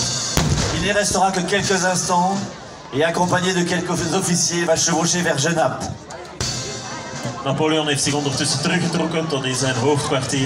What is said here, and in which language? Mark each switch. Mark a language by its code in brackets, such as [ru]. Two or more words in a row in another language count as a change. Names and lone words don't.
[fr] Il n'y restera que quelques instants et accompagné de quelques officiers va chevaucher vers Genappe. [nl] Napoleon heeft zich ondertussen teruggetrokken tot in zijn hoofdkwartier.